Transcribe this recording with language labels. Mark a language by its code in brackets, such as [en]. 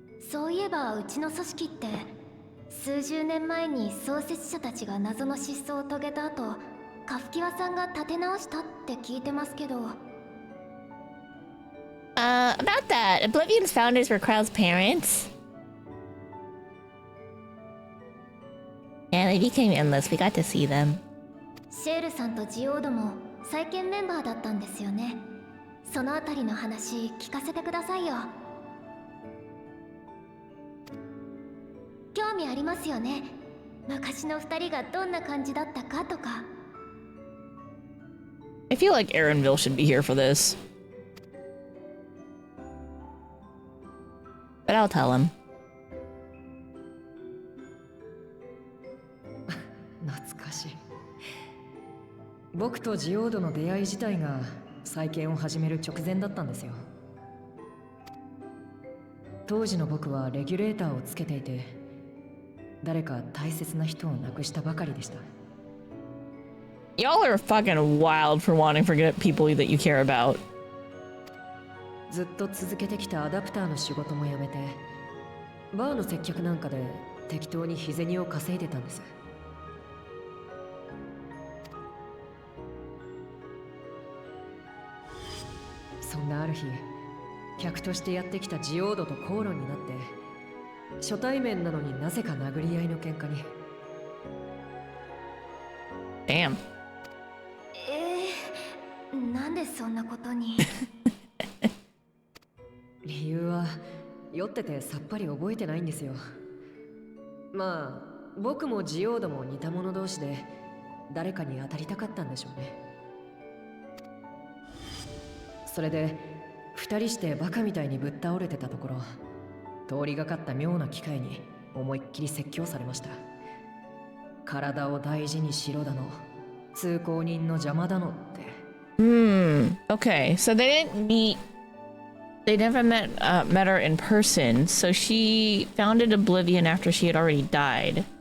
[ja] そういえばうちの組織って数十年前に創設者たちが謎の失踪を遂げた後、カフキワさんが立て直したって聞いてますけど。 [en] About that, Oblivion's founders were Krau's parents. Yeah, they became endless. We got to see them. [ja] シェールさんとジオードも再建メンバーだったんですよね。そのあたりの話聞かせてくださいよ。興味ありますよね。昔の二人がどんな感じだったかとか。 [en] I feel like Aaronville should be here for this. But I'll tell him. [ja] 懐かしい。僕とジオードの出会い自体が再建を始める直前だったんですよ。当時の僕はレギュレーターをつけていて、誰か大切な人を亡くしたばかりでした。 [en] Y'all are fucking wild for wanting to forget people that you care about. [ja] ずっと続けてきたアダプターの仕事も辞めて、バーの接客なんかで適当に日銭を稼いでたんです。そんなある日、客としてやってきたジオードと口論になって、初対面なのになぜか殴り合いの喧嘩に。 [en] Damn. [ja] なんでそんなことに。理由は酔っててさっぱり覚えてないんですよ。まあ僕もジオードも似た者同士で誰かに当たりたかったんでしょうね。それで二人してバカみたいにぶっ倒れてたところ、通りがかった妙な機会に思いっきり説教されました。体を大事にしろだの、通行人の邪魔だのって。 [en] Okay, so they didn't meet. They never met her in person, so she founded Oblivion after she had already died.